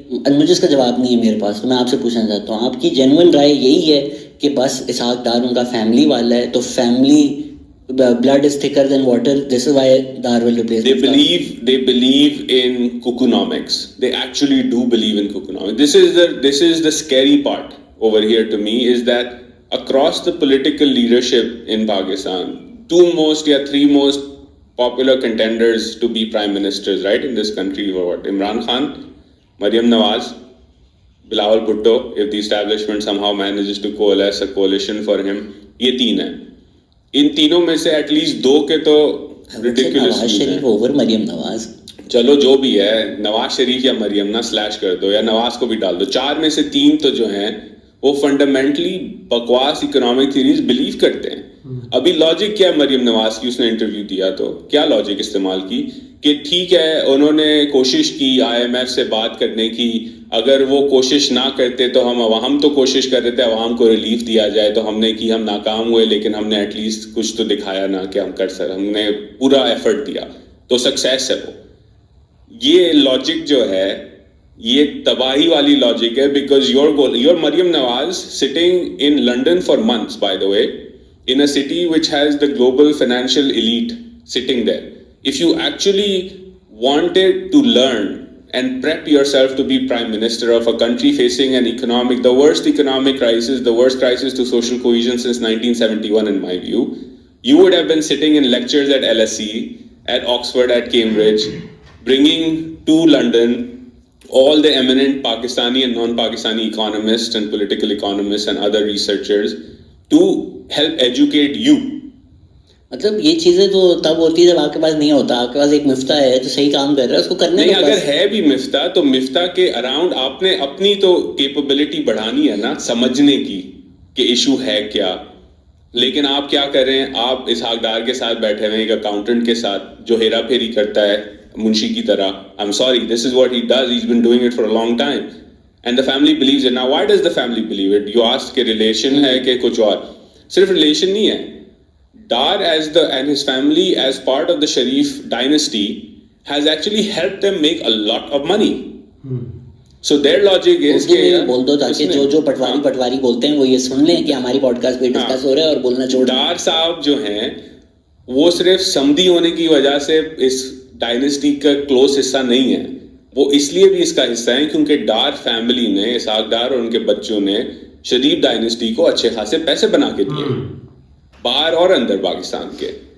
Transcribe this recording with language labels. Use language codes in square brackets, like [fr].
[ur] مجھے اس کا جواب نہیں ہے میرے پاس, تو میں آپ سے پوچھنا چاہتا ہوں, آپ کی جینوئن رائے یہی ہے کہ بس اسحاق ڈار ان کا فیملی والا ہے, تو family [en] blood is thicker than water, this is why Dar will replace Mufti? They believe in kukunomics. They actually do believe in kukunomics. This is the scary part over here to me, is that across the political leadership in Pakistan, 3 most popular contenders to be prime ministers, right, in this country were what? Imran Khan, Maryam Nawaz, Bilawal Bhutto, if the establishment somehow manages to coalesce a coalition for him. [ur] یہ 3 ہیں. ان تینوں میں سے at least 2 کے تو Nawaz Sharif over Maryam Nawaz. چلو جو بھی ہے, نواز شریف یا مریم نہ سلیش کر دو, یا نواز کو بھی ڈال دو. 4 میں سے 3 تو جو ہیں وہ فنڈامنٹلی بکواس اکنامک تھیریز بلیو کرتے ہیں. ابھی لاجک کیا ہے مریم نواز کی, اس نے انٹرویو دیا تو کیا لاجک استعمال کی کہ ٹھیک ہے انہوں نے کوشش کی IMF سے بات کرنے کی, اگر وہ کوشش نہ کرتے تو ہم تو کوشش کر رہے تھے عوام کو ریلیف دیا جائے, تو ہم نے کی, ہم ناکام ہوئے, لیکن ہم نے ایٹ لیسٹ کچھ تو دکھایا نا کہ ہم کر سکتے, ہم نے پورا ایفرٹ دیا, تو سکسیس ہے وہ. یہ لاجک جو ہے یہ تباہی والی لاجک ہے, [en] Because your Maryam Nawaz sitting in London for months, by the way, in a city which has the global financial elite sitting there. If you actually wanted to learn and prep yourself to be prime minister of a country facing the worst economic crisis, the worst crisis to social cohesion since 1971 in my view, you would have been sitting in lectures at LSE, at Oxford, at Cambridge, bringing to London all the eminent Pakistani and non-Pakistani economists and political economists and other researchers to help educate you. [ur] مطلب یہ چیزیں تو تب ہوتی ہے جب آپ کے پاس نہیں ہوتا, آپ کے پاس ایک مفتاح ہے جو صحیح کام کر رہا ہے, اس کو کرنے نہیں. اگر ہے بھی مفتاح تو مفتاح کے اراؤنڈ آپ نے اپنی تو کیپیبلٹی بڑھانی ہے نا, سمجھنے کی کہ ایشو ہے کیا. لیکن آپ کیا کر رہے ہیں, آپ اسحاق ڈار کے ساتھ بیٹھے ہوئے ہیں, ایک اکاؤنٹنٹ کے ساتھ جو ہیرا پھیری کرتا ہے منشی کی طرح. [en] I'm sorry, this is what he does. He's been doing it for a long time. And the family believes it. Now, why does the family believe it? You asked [ur] کہ ریلیشن ہے کہ کچھ اور. صرف ریلیشن نہیں ہے. [en] Dar and his family as part of the Sharif dynasty has actually helped them make a lot of money. So their logic is [ur] کہ بول دو تاکہ جو پٹواری بولتے ہیں وہ یہ سن لیں کہ ہماری پوڈ کاسٹ پہ ڈسکس ہو رہا ہے اور بولنا چھوڑ. ڈار صاحب جو ہیں وہ صرف سمدھی ہونے کی وجہ سے اس ڈائنسٹی کا کلوز حصہ نہیں ہے, وہ اس لیے بھی اس کا حصہ ہیں کیونکہ ڈار فیملی نے, اسحاق ڈار اور ان کے بچوں نے شریف ڈائنسٹی کو اچھے خاصے پیسے بنا کے دیے باہر اور اندر پاکستان کے.